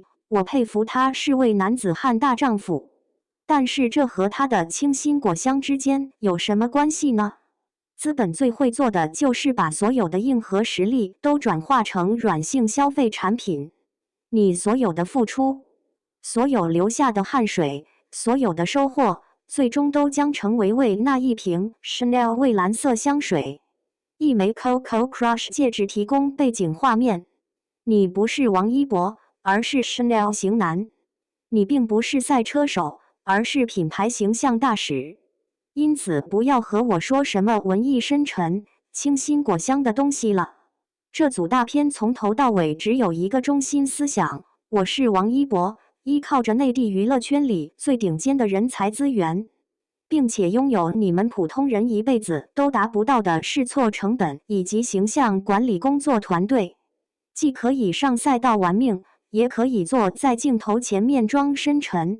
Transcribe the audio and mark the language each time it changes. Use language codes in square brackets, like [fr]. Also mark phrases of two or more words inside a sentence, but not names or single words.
[zh] 我佩服他是位男子漢大丈夫，但是這和他的清新果香之間有什麼關係呢？資本最會做的就是把所有的硬核實力都轉化成軟性消費產品。你所有的付出，所有流下的汗水，所有的收穫，最終都將成為為那一瓶 Chanel 蔚藍色香水、一枚 Coco Crush 戒指提供背景畫面。你不是王一博，而是 Chanel 型男。你並不是賽車手，而是品牌形象大使。因此，不要和我說什麼文藝深沉、清新果香的東西了。這組大片從頭到尾只有一個中心思想：我是王一博，依靠着內地娛樂圈裡最頂尖的人才資源，並且擁有你們普通人一輩子都達不到的試錯成本以及形象管理工作團隊，既可以上賽道玩命，也可以坐在鏡頭前面裝深沉。